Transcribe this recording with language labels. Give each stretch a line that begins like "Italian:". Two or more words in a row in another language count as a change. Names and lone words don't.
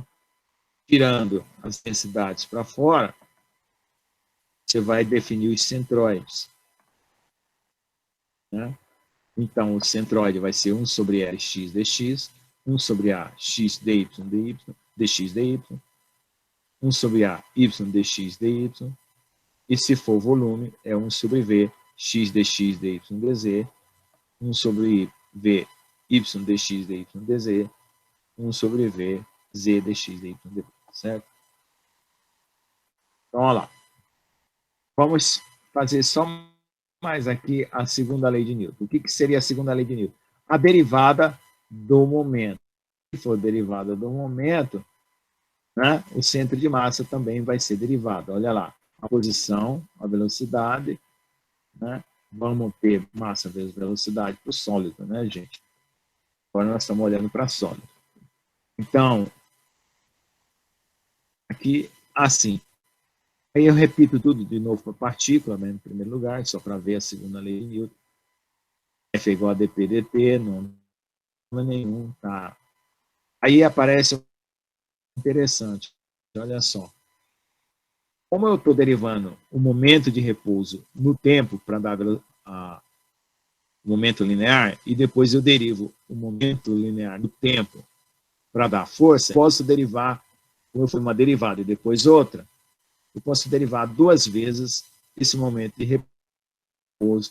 Portuguese: Tirando as densidades para fora, você vai definir os centroides. Né? Então, o centroide vai ser 1 sobre Lx dx, 1 sobre A x dy dx dy, 1 sobre A y dx dy, e se for volume, é 1 sobre V x dx dy dz, 1 sobre V y dx dy dz, 1 sobre V z dx dy dz, certo? Então, olha lá. Vamos fazer só mais aqui a segunda lei de Newton. O que seria a segunda lei de Newton? A derivada do momento. Se for derivada do momento, né, o centro de massa também vai ser derivado. Olha lá, a posição, a velocidade, né? Vamos ter massa vezes velocidade para o sólido, né, gente? Agora nós estamos olhando para sólido. Então, aqui, assim. Aí eu repito tudo de novo para partícula, né, em primeiro lugar, só para ver a segunda lei de Newton. F é igual a dp dt, não é nenhum, tá? Aí aparece um interessante, olha só. Como eu estou derivando o momento de repouso no tempo para dar o momento linear, e depois eu derivo o momento linear no tempo para dar força, posso derivar, como foi uma derivada e depois outra, eu posso derivar duas vezes esse momento de repouso.